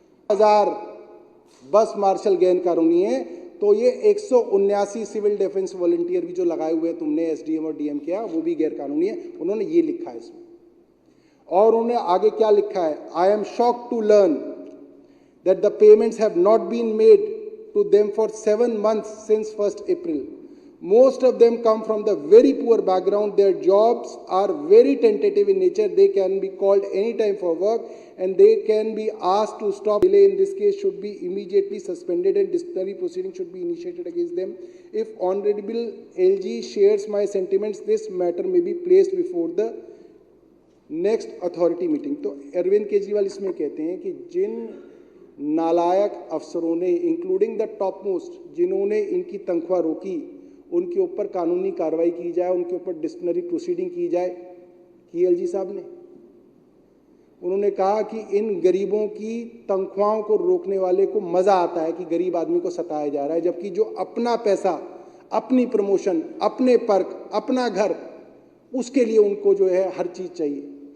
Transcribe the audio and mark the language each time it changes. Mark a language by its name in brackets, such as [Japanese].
[Hindi] 1000 बस मार्शल गैर कानूनी है, तो ये 179 सिविल डिफेंस वॉलंटियर भी जो लगाए हुए तुमने एसडीएम और डीएम किया, वो भी गैर कानूनी है। उन्होंने ये लिखा है इसमें। और उन्होंने आगे क्या लिखा है, [English] I am shocked to learn that the payments have not been made to them for 7 months since 1st April. Most of them come from the very poor background. Their jobs are very tentative in nature. They can be called anytime for work and they can be asked to stop. Delay in this case should be immediately suspended and disciplinary proceedings should be initiated against them. If Honorable LG shares my sentiments, this matter may be placed before the next authority meeting. [Hindi] तो अरविंद केजरीवाल इसमें कहते हैं कि जिन नालायक अफसरों ने, [English] including the top most, [Hindi] जिन्होंने इनकी तनख्वाह रोकी, उनके ऊपर कानूनी कार्रवाई की जाए, उनके ऊपर डिसिप्लिनरी प्रोसीडिंग की जाए। की एलजी साहब ने, उन्होंने कहा कि इन गरीबों की तनख्वाहों को रोकने वाले को मजा आता है कि गरीब आदमी को सताया जा रहा है, जबकि जो अपना पैसा, अपनी प्रमोशन, अपने पर्क, अपना घर, उसके लिए उनको जो है हर चीज चाहिए।